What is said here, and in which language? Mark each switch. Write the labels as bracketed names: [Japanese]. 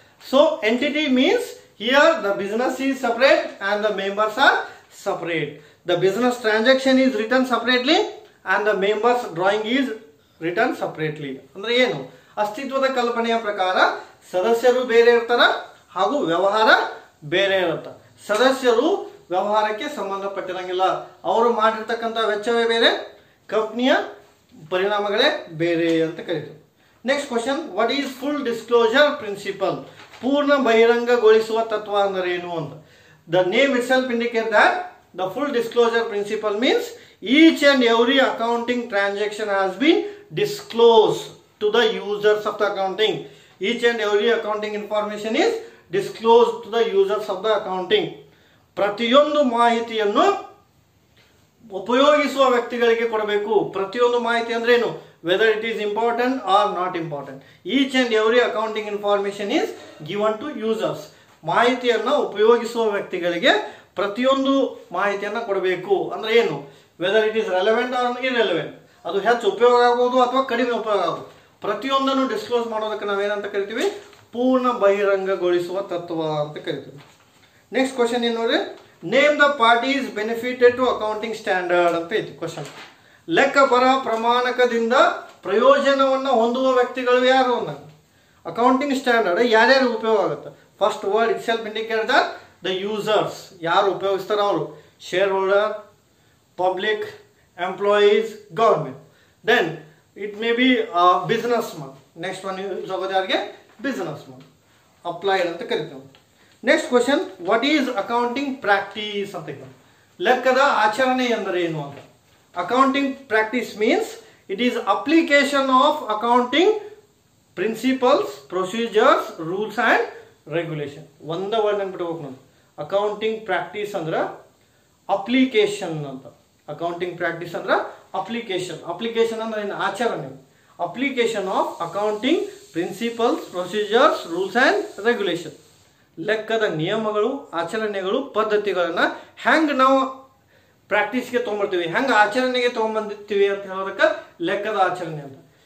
[English] So entity means here the business is separate and the members are separate. The business transaction is written separately and the members drawing is written separately. [Kannada] ಅಂದ್ರೆ ಏನು, ಅಸ್ತಿತ್ವದ ಕಲ್ಪನೆಯ ಪ್ರಕಾರ ಸದಸ್ಯರು ಬೇರೆ ಇರ್ತಾರ ಹಾಗೂ ವ್ಯವಹಾರ ಬೇರೆ ಇರುತ್ತೆ. ಸದಸ್ಯರು ವ್ಯವಹಾರಕ್ಕೆ ಸಂಬಂಧಪಟ್ಟಿರಂಗಿಲ್ಲ, ಅವರು ಮಾಡಿರ್ತಕ್ಕಂಥ ವೆಚ್ಚವೇ ಬೇರೆ, ಕಂಪ್ನಿಯ ಪರಿಣಾಮಗಳೇ ಬೇರೆ ಅಂತ ಕರೀತೀವಿ. [English] Next question, what is full disclosure principle. [Kannada] ಪೂರ್ಣ ಬಹಿರಂಗಗೊಳಿಸುವ ತತ್ವ ಅಂದರೆ ಏನು ಅಂತ. [English] The name itself indicate that the full disclosure principle means each and every accounting transaction has been disclose to the users of the accounting. Each and every accounting information is disclose to the users of the accounting. [Kannada] ಪ್ರತಿಯೊಂದು ಮಾಹಿತಿಯನ್ನು ಉಪಯೋಗಿಸುವ ವ್ಯಕ್ತಿಗಳಿಗೆ ಕೊಡಬೇಕು. ಪ್ರತಿಯೊಂದು ಮಾಹಿತಿ ಅಂದ್ರೆ ಏನು, [English] whether it is important or not important. Each and every accounting information is given to users. [Kannada] ಮಾಹಿತಿಯನ್ನು ಉಪಯೋಗಿಸುವ ವ್ಯಕ್ತಿಗಳಿಗೆ ಪ್ರತಿಯೊಂದು ಮಾಹಿತಿಯನ್ನು ಕೊಡಬೇಕು ಅಂದ್ರೆ ಏನು, [English] whether it is relevant or irrelevant, [Kannada] ಅದು ಹೆಚ್ಚು ಉಪಯೋಗ ಆಗ್ಬೋದು ಅಥವಾ ಕಡಿಮೆ ಉಪಯೋಗ ಆಗ್ಬೋದು, ಪ್ರತಿಯೊಂದನ್ನು ಡಿಸ್ಕ್ಲೋಸ್ ಮಾಡೋದಕ್ಕೆ ನಾವೇನಂತ ಕರಿತೀವಿ, ಪೂರ್ಣ ಬಹಿರಂಗಗೊಳಿಸುವ ತತ್ವ ಅಂತ ಕರಿತೀವಿ. [English] next question [Kannada] ಏನು ನೋಡ್ರಿ, [English] Name the parties benefited to accounting standard ಅಂತ ಐತಿ question. [Kannada] ಲೆಕ್ಕ ಬರ ಪ್ರಮಾಣಕದಿಂದ ಪ್ರಯೋಜನವನ್ನು ಹೊಂದುವ ವ್ಯಕ್ತಿಗಳು ಯಾರು ಅನ್ನೋ ಅಕೌಂಟಿಂಗ್ ಸ್ಟ್ಯಾಂಡರ್ಡ್ ಯಾರ್ಯಾರು ಉಪಯೋಗ ಆಗುತ್ತೆ. [English] first word itself indicate that the users, [Kannada] ಯಾರು ಉಪಯೋಗಿಸ್ತಾರೆ ಅವರು, [English] Shareholder, public, employees, government. Then it may be businessman. Next one [Kannada] use ಆಗೋದು ಯಾರಿಗೆ, [English] businessman, applied [Kannada] ಅಂತ ಕರಿತೀವಿ. [English] Next question, what is accounting practice ಅಂತ. [Kannada] ಲೆಕ್ಕದ ಆಚರಣೆ ಎಂದರೆ ಏನು ಅಂತ. [English] Accounting practice means it is application of accounting principles, procedures, rules and regulation. [Kannada] ಒಂದ ವರ್ಡ್ ನೆನ್ಪಿಟ್ಕೋಬೇಕು ನಾವು. ಅಕೌಂಟಿಂಗ್ ಪ್ರಾಕ್ಟೀಸ್ ಅಂದ್ರೆ ಅಪ್ಲಿಕೇಶನ್ ಅಂತ. ಅಕೌಂಟಿಂಗ್ ಪ್ರಾಕ್ಟೀಸ್ ಅಂದ್ರೆ ಅಪ್ಲಿಕೇಶನ್. ಅಪ್ಲಿಕೇಶನ್ ಅಂದ್ರೆ ಏನು, ಆಚರಣೆ. [English] Application of accounting principles, procedures, rules and regulation. [Kannada] ಲೆಕ್ಕದ ನಿಯಮಗಳು, ಆಚರಣೆಗಳು, ಪದ್ಧತಿಗಳನ್ನ ಹೆಂಗೆ ನಾವು ಪ್ರಾಕ್ಟೀಸ್ಗೆ ತೊಗೊಂಬರ್ತೀವಿ, ಹೆಂಗೆ ಆಚರಣೆಗೆ ತೊಗೊಂಬಂದಿರ್ತೀವಿ ಅಂತ ಹೇಳೋದಕ್ಕೆ ಲೆಕ್ಕದ ಆಚರಣೆ ಅಂತ.